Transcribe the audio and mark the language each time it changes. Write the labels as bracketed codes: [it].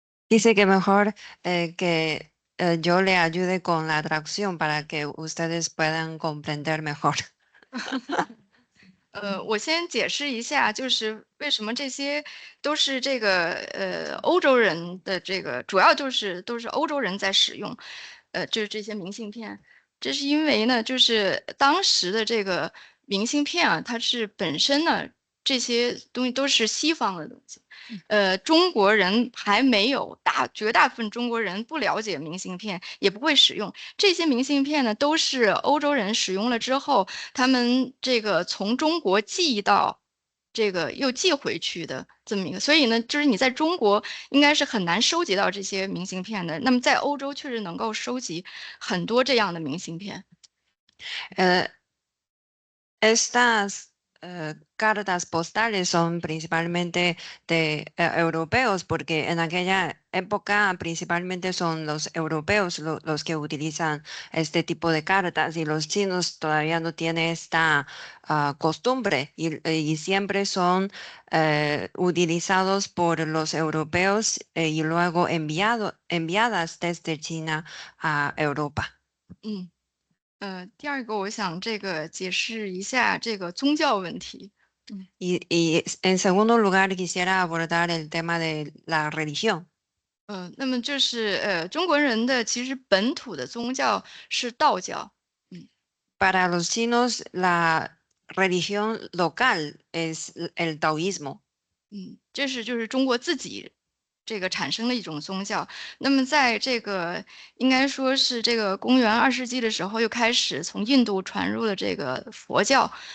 [es] Dice que mejor que yo le ayude con la traducción para que ustedes puedan comprender mejor. [zh] 我先解释一下，就是为什么这些都是这个欧洲人的这个，主要就是都是欧洲人在使用，就是这些明信片。这是因为呢，就是当时的这个明信片啊，它是本身呢这些东西都是西方的东西，中国人还没有绝大部分中国人不了解明信片，也不会使用这些明信片呢，都是欧洲人使用了之后，他们这个从中国寄到这个又寄回去的这么一个，所以呢，就是你在中国应该是很难收集到这些明信片的，那么在欧洲确实能够收集很多这样的明信片。 [es] Estas cartas postales son principalmente de europeos, porque en aquella época principalmente son los europeos los que utilizan este tipo de cartas y los chinos todavía no tienen esta costumbre y siempre son utilizados por los europeos y luego enviadas desde China a Europa. [zh] 第二个我想这个解释一下这个宗教问题。 [es] Y en segundo lugar, quisiera abordar el tema de la religión. [zh] 那么就是中国人的其实本土的宗教是道教。 [es] Para los chinos, la religión local es el taoísmo. [zh] 这是就是中国自己这个产生的一种宗教。那么在这个应该说是这个公元2世纪的时候，又开始从印度传入了这个佛教。